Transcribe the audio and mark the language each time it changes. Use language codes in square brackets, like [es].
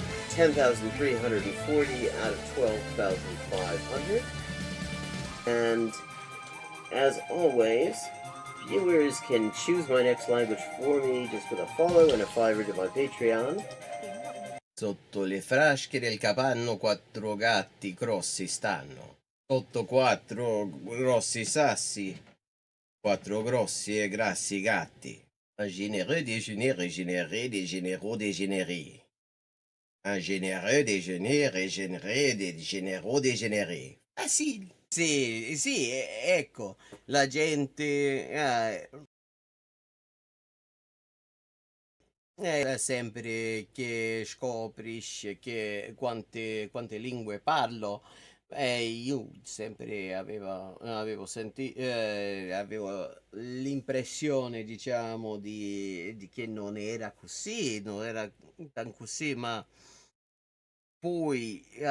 [en] 10,340 out of 12,500. And as always, viewers can choose my next language for me just with a follow and a $5 to my Patreon. [it] Sotto le frasche del capanno 4 gatti grossi stanno. Sotto 4 grossi sassi, 4 grossi e grassi gatti. [fr] Un généreux déjeuner régénéré des généraux dégénérés. Un généreux déjeuner régénéré des généraux dégénérés. Facile. [it] Sì, sì, ecco, la gente sempre che scoprisce che quante lingue parlo, io sempre avevo l'impressione, diciamo, di che non era così, non era tan così, ma poi